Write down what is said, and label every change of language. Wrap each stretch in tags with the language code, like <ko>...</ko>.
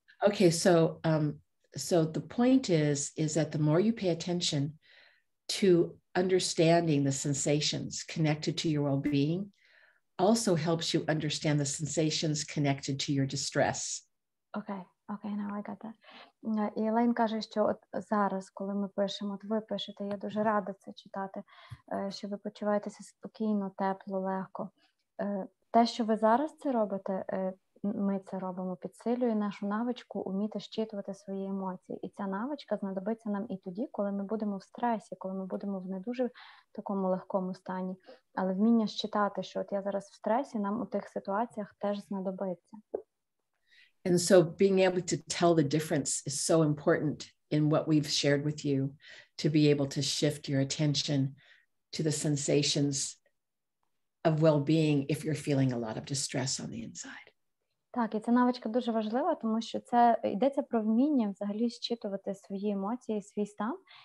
<en>Okay, so so the point is that the more you pay attention to understanding the sensations connected to your well-being also helps you understand the sensations connected to your distress. Okay, now I got that.</en> <uk>І Елейн каже, що от зараз, коли ми пишемо, от ви пишете, я дуже рада це читати, що ви почуваєтеся спокійно, тепло, легко. Те, що ви зараз це робите, ми це робимо, підсилює нашу навичку уміти щитувати свої емоції. І ця навичка знадобиться нам і тоді, коли ми будемо в стресі, коли ми будемо в не дуже такому легкому стані. Але вміння щитати, що от я зараз в стресі, нам у тих ситуаціях теж знадобиться.</uk> <en>And so being able to tell the difference is so important in what we've shared with you, to be able to shift your attention to the sensations of well-being if you're feeling a lot of distress on the inside.</en> <uk>Так, і ця навичка дуже важлива, тому що це йдеться про вміння взагалі щитувати свої емоції, свій стан.</uk>